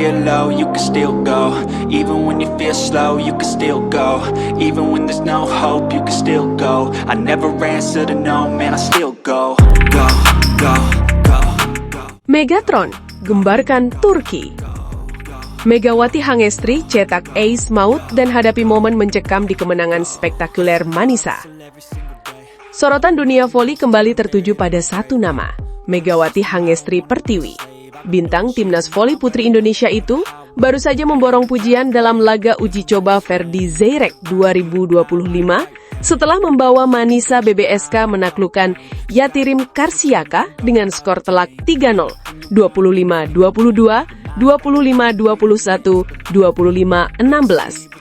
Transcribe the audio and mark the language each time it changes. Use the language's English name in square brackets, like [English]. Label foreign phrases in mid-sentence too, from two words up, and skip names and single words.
[English] low, you can still go. Even when you feel slow, you can still go. Even when there's no hope, you can still go. I never answer to no, man, I still go. Go, go, go, go. [Indonesian] Megatron, gembarkan Turki. Megawati Hangestri cetak ace maut dan hadapi momen mencekam di kemenangan spektakuler Manisa. Sorotan dunia voli kembali tertuju pada satu nama, Megawati Hangestri Pertiwi. Bintang timnas voli putri Indonesia itu baru saja memborong pujian dalam laga uji coba Verdi Zeyrek 2025 setelah membawa Manisa BBSK menaklukkan Yatirim Karsiaka dengan skor telak 3-0, 25-22, 25-21, 25-16.